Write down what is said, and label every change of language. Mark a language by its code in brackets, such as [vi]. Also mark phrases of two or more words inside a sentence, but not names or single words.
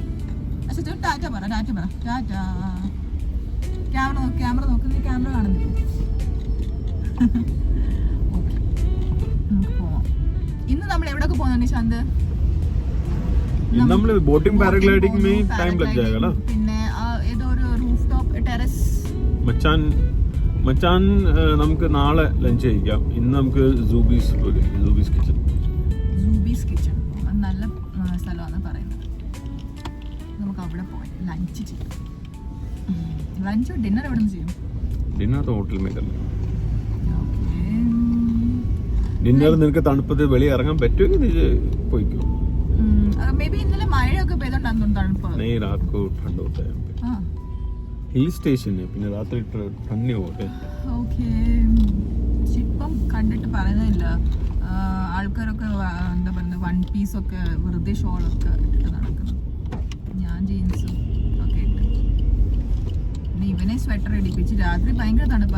[ml] പക്ഷെ ടാറ്റ പറ, ടാറ്റ പറ, ടാറ്റ. ക്യാമറ നോക്ക്, ക്യാമറ നോക്ക്, നീ ക്യാമറ കാണുന്നില്ല. ഓക്കെ, നമുക്ക് പോവാം. ഇന്ന് നമ്മൾ എവിടെയൊക്കെ പോകുന്നു നിശാന്ത്? [hi] നമ്മൾ [en] boating paragliding [hi] में टाइम लग जाएगा ना. [ml] പിന്നെ ഏതോ ഒരു [en] roof top terrace. [ml] മച്ചാൻ നമുക്ക് നാളെ ലഞ്ച് കഴിക്കാം. ഇന്ന് നമുക്ക് സൂബീസ് കിച്ചൺ. സൂബീസ് കിച്ചൺ അത് നല്ല സ്ഥലമാണെന്ന് പറയുന്നത്. നമുക്ക് അവിടെ പോയി ലഞ്ച് ചെയ്യാം. [en] lunch dinner [ml] എവിടെ നിന്ന് ചെയ്യും? ഡിന്നർ ഹോട്ടലിൽ [hi] में करना. [ml] ഡിന്നർ നിനക്ക് തണുപ്പത്ത് വെളിയിൽ ഇറങ്ങാൻ പറ്റുമെങ്കിൽ നീ പോയിക്കോ. [en] may be [ml] इന്നലെ മഴയൊക്കെ പെയ്തോണ്ടാണ് തണുപ്പ്. [hi] नहीं रात को ठंड होता है. हां हिल स्टेशन है. [ml] പിന്നെ രാത്രി [hi] ठंडी होते. [ml] ഓക്കേ, ഇപ്പം കണ്ടിട്ട് പറയുന്നില്ല. ആൾക്കാരൊക്കെ എന്താ പറയുന്നത്, [en] one piece [ml] ഒക്കെ വെറുതെ ഷോളൊക്കെ ഇട്ടിട്ട് നടക്കുന്നു. ഞാൻ ജീൻസും ഒക്കെ ഇട്ട്. പിന്നെ ഇവനെ സ്വെറ്റർ ഇടിപ്പിച്ച്. രാത്രി ഭയങ്കര തണുപ്പാണ്.